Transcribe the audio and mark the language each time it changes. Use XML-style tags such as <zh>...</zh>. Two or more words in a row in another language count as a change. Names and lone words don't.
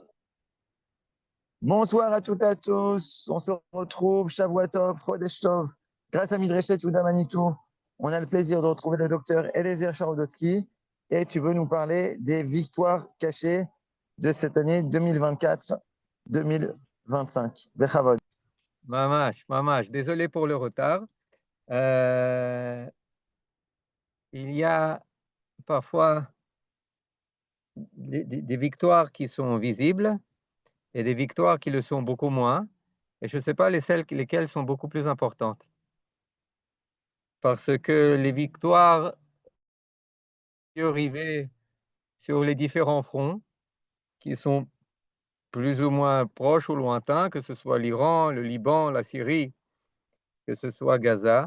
<fr>Bonsoir à toutes et à tous. On se retrouve,</fr> <he>Shavuot Tov, Chodesh Tov.</he> <fr>Grâce à Midreshet Ouda Manitou, on a le plaisir de retrouver le docteur Eliezer Charodotsky. Et tu veux nous parler des victoires cachées de cette année 2024-2025. Bechavod.</fr> <he>Mamash, mamash.</he> <fr>Désolé pour le retard. Euh, il y a parfois des victoires qui sont visibles et des victoires qui le sont beaucoup moins. Et je ne sais pas lesquelles sont beaucoup plus importantes. Parce que les victoires qui arrivent sur les différents fronts, qui sont plus ou moins proches ou lointains, que ce soit l'Iran, le Liban, la Syrie, que ce soit Gaza.</fr>